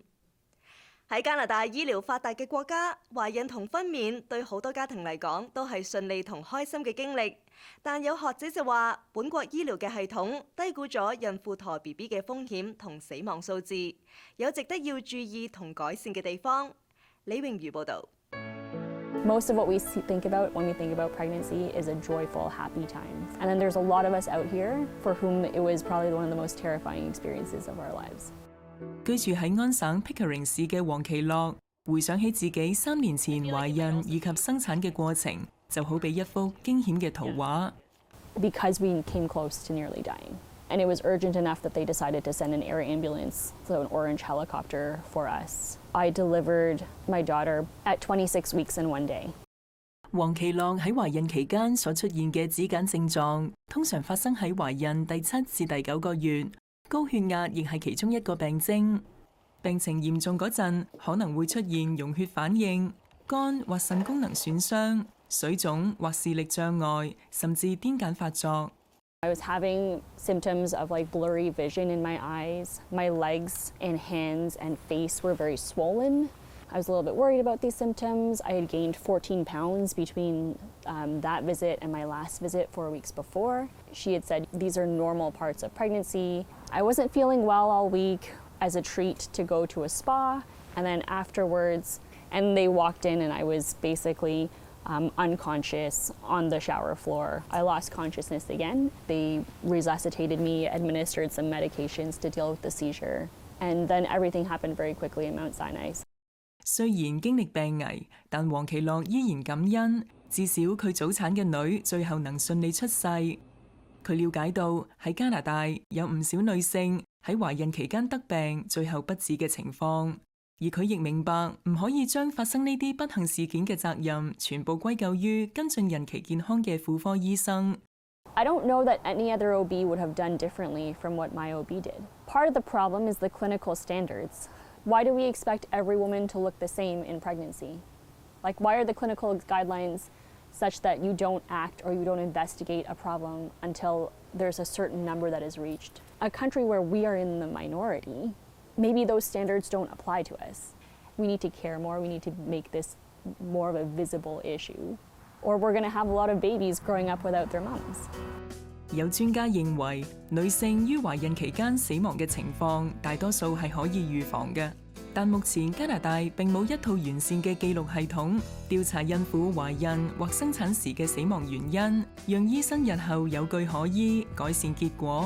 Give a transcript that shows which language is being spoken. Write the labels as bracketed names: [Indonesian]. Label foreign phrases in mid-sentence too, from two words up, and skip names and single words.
[Cantonese] 喺加拿大醫療發達嘅國家，懷孕同分娩對好多家庭嚟講都係順利同開心嘅經歷。但有學者就話，本國醫療嘅系統低估咗孕婦陀 BB 嘅風險同死亡數字，有值得要注意同改善嘅地方。李詠如報導。 [English] Most of what we think about when we think about pregnancy is a joyful, happy time. And then there's a lot of us out here for whom it was probably one of the most terrifying experiences of our lives. [Cantonese] 居住喺安省 Pickering 市嘅黃其樂，回想起自己3年前懷孕以及生產嘅過程，就好比一幅驚險嘅圖畫。 [English] Because we came close to nearly dying. And it was urgent enough that they decided to send an air ambulance, so an orange helicopter, for us. I delivered my daughter at 26 weeks and 1 day. [Cantonese] 黃其樂喺懷孕期間所出現嘅子癇症狀，通常發生喺懷孕第7至第9個月。高血壓亦係其中一個病徵。病情嚴重嗰陣，可能會出現溶血反應、肝或腎功能損傷、水腫或視力障礙，甚至癲癇發作。 [English] I was having symptoms of like blurry vision in my eyes. My legs and hands and face were very swollen. I was a little bit worried about these symptoms. I had gained 14 pounds between that visit and my last visit 4 weeks before. She had said these are normal parts of pregnancy. I wasn't feeling well all week as a treat to go to a spa. And then afterwards, and they walked in and I was basically unconscious on the shower floor. I lost consciousness again. They resuscitated me, administered some medications to deal with the seizure. And then everything happened very quickly in Mount Sinai. [Cantonese] 雖然經歷病危，但黃其樂依然感恩，至少佢早產嘅女最後能順利出世。佢了解到喺加拿大有唔少女性喺懷孕期間得病，最後不治嘅情況。而佢亦明白唔可以將發生呢啲不幸事件嘅責任全部歸咎於跟進孕期健康嘅婦科醫生。 [English] I don't know that any other OB would have done differently from what my OB did. Part of the problem is the clinical standards. Why do we expect every woman to look the same in pregnancy? Like, why are the clinical guidelines such that you don't act or you don't investigate a problem until there's a certain number that is reached? A country where we are in the minority, maybe those standards don't apply to us. We need to care more. We need to make this more of a visible issue. Or we're going to have a lot of babies growing up without their moms. [Cantonese] 有專家認為，女性於懷孕期間死亡嘅情況大多數係可以預防嘅，但目前加拿大並冇一套完善嘅記錄系統，調查孕婦懷孕或生產時嘅死亡原因，讓醫生日後有據可依，改善結果。